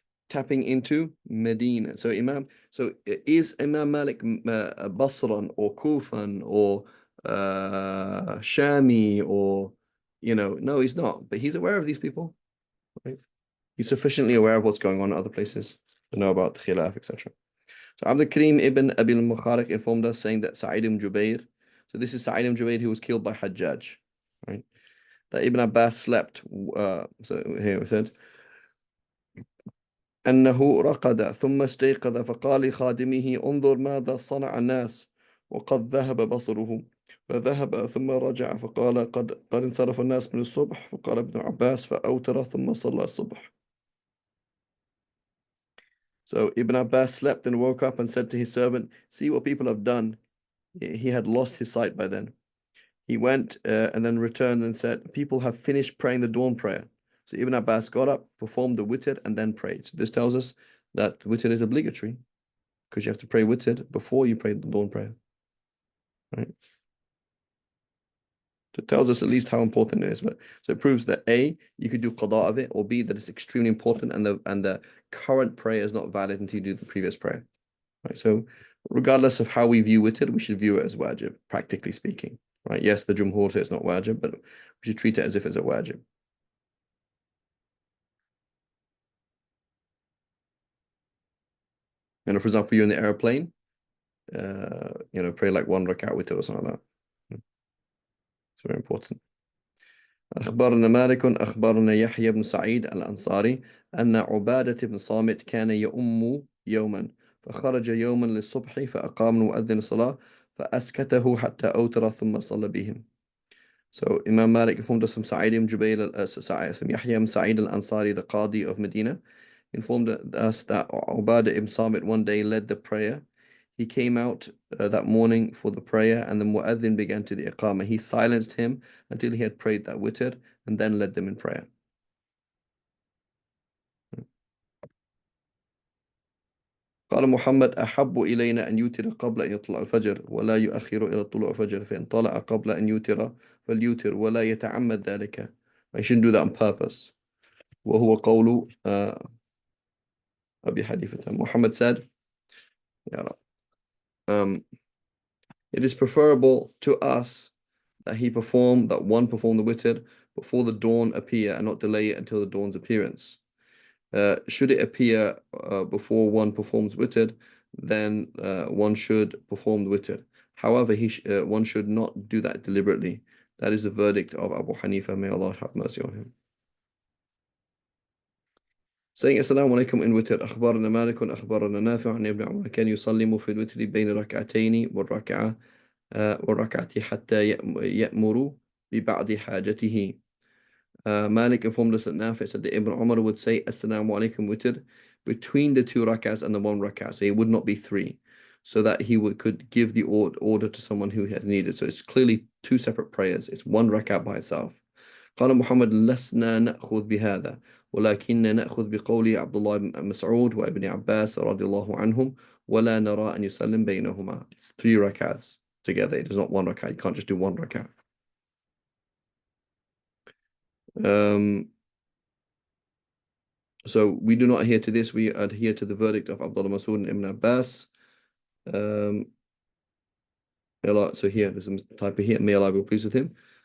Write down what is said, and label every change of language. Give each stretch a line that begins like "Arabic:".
English: Tapping into Medina. So is Imam Malik Basran or Kufan or Shami or, no, he's not, but he's aware of these people, right? He's sufficiently aware of what's going on in other places to know about the Khilaf, etc. So Abdul Karim ibn Abi al-Mukharik informed us saying that Sa'id ibn Jubair, so this is Sa'id ibn Jubair who was killed by Hajjaj, right? That Ibn Abbas slept, so here we said,
Arabic: أنه رقد ثم استيقظ فقال لخادمه انظر ماذا صنع الناس وقد ذهب بصره فذهب ثم رجع فقال قد انصرف الناس من الصبح فقال ابن عباس فأوتر ثم صلى الصبح.
English: So Ibn Abbas slept and woke up and said to his servant, see what people have done. He had lost his sight by then. He went and then returned and said, people have finished praying the dawn prayer. So Ibn Abbas got up, performed the witr, and then prayed. So this tells us that witr is obligatory because you have to pray witr before you pray the dawn prayer, right? So it tells us at least how important it is. But so it proves that A, you could do qada of it, or B, that it's extremely important and the current prayer is not valid until you do the previous prayer. Right. So regardless of how we view witr, we should view it as wajib, practically speaking. Right. Yes, the Jumhur says it's not wajib, but we should treat it as if it's a wajib. For example, you're in the airplane, pray like one rak'ah witr or something like that. It's very important.
Arabic: أخبرنا مالك أخبرنا يحيى بن سعيد الأنصاري أن عبادة بن صامت كان يؤم يوما فخرج يوما للصبح فأقام المؤذن الصلاة فأسكته حتى أوتر ثم صلى بهم.
English: So Imam Malik informed us from Sa'id ibn Jubayl, from Yahya ibn Sa'id al-Ansari, the Qadi of Medina, informed us that Ubadah ibn Samit one day led the prayer. He came out that morning for the prayer, and the Mu'adhin began to the Iqamah. He silenced him until he had prayed that witr, and then led them in prayer.
Arabic: قال محمد أحب إلينا أن يوتر قبل أن يطلع الفجر ولا يؤخر إلى طلوع الفجر فإن طلع قبل أن يوتر فليوتر ولا يتعمد ذلك.
English: I shouldn't do that on purpose.
Arabic: وهو قول أبي حنيفة.
English: Muhammad said, yeah, it is preferable to us that one perform the witr before the dawn appear and not delay it until the dawn's appearance. Should it appear before one performs witr, then one should perform the witr. However, one should not do that deliberately. That is the verdict of Abu Hanifa. May Allah have mercy on him. Saying Assalamu alaikum in witr.
Arabic: أخبرنا مالك أخبرنا نافع عن ابن عمر كان يسلم في الوتر بين ركعتين والركعة حتى يأمر ببعض حاجته.
English: Malik informed us that Nafi said that Ibn Umar would say Assalamu alaikum witr between the two rak'ahs and the one rak'ah. So it would not be three. So that could give the order to someone who has needed. So it's clearly two separate prayers. It's one rak'ah by itself.
Arabic: قال محمد لسنا نأخذ بهذا ولكننا نأخذ بقول عبد الله بن مسعود وابن عباس رضي الله عنهم ولا نرى أن يسلم بينهما.
English: It's three rak'ahs together. It is not one rak'ah. You can't just do one rak'ah. So we do not adhere to this. We adhere to the verdict of Abdullah Mas'ud and Ibn Abbas. Um, so here, there's a type of here, may Allah be pleased with him.